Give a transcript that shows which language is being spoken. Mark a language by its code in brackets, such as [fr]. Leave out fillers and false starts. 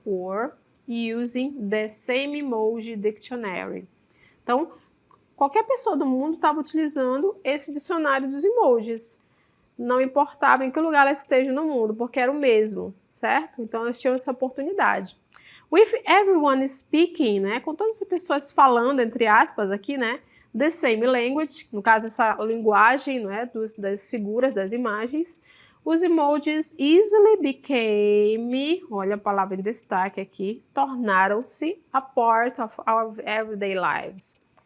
[en] Were using the same emoji dictionary. Então, [pt] qualquer pessoa do mundo estava utilizando esse dicionário dos emojis. Não importava em que lugar ela esteja no mundo, porque era o mesmo, certo? Então, elas tinham essa oportunidade. [en] With everyone speaking, né? [pt] Com todas as pessoas falando, entre aspas, aqui, né? [en] The same language, [pt] no caso, essa linguagem, né? Das figuras, das imagens. Os emojis [en] easily became, [pt] olha a palavra em destaque aqui, tornaram-se [en] a part of our everyday lives.